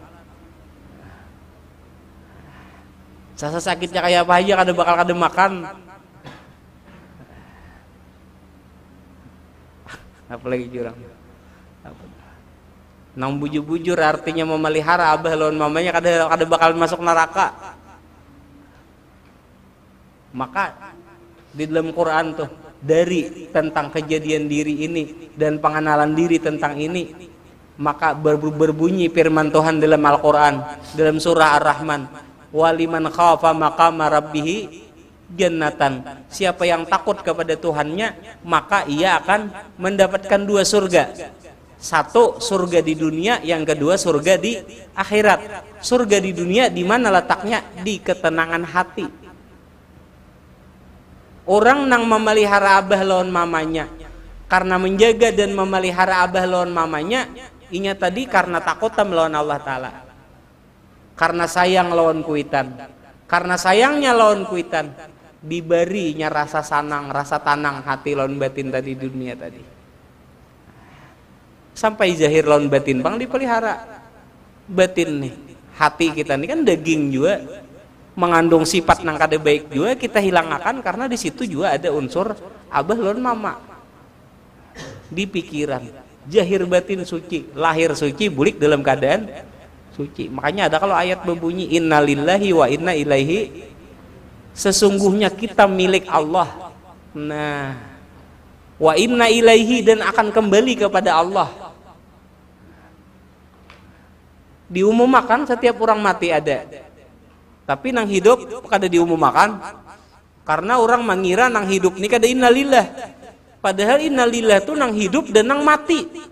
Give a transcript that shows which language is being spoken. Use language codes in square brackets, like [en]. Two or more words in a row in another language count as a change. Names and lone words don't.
[bjn] Sasa sakitnya kayak apa aja kada bakal kada makan. [id] Apalagi jurang. [bjn] Nang bujur-bujur artinya memelihara abah lawan mamanya kada bakal masuk neraka. [id] Maka di dalam Quran tuh dari tentang kejadian diri ini dan pengenalan diri tentang ini, maka berbunyi firman Tuhan dalam Al-Quran dalam surah Ar-Rahman, [ar] ولمن خاف مقام ربه جنتان. [id] Siapa yang takut kepada Tuhannya maka ia akan mendapatkan 2 surga. 1 surga di dunia, yang kedua surga di akhirat. Surga di dunia di mana letaknya? Di ketenangan hati. [bjn] Orang nang memelihara abah lawan mamanya karena menjaga dan memelihara abah lawan mamanya, inya tadi karena takut melawan Allah Ta'ala, karena sayang lawan kuitan, karena sayangnya lawan kuitan diberinya rasa sanang, rasa tanang hati lawan batin tadi dunia tadi, sampai zahir lawan batin bang dipelihara. [id] Batin nih, hati kita nih kan daging juga, mengandung sifat nang kada baik juga kita hilangkan, karena di situ juga ada unsur abah lawan mama di pikiran. Zahir batin suci, lahir suci, bulik dalam keadaan suci. Makanya ada kalau ayat berbunyi [ar] إنا لله وإنا إليه, [id] sesungguhnya kita milik Allah. Nah, [ar] وإنا إليه, [id] dan akan kembali kepada Allah. [bjn] Diumumkan setiap orang mati ada, tapi nang hidup kada diumumkan, karena orang mengira nang hidup ni kada innalillah, padahal innalillah tu nang hidup dan nang mati.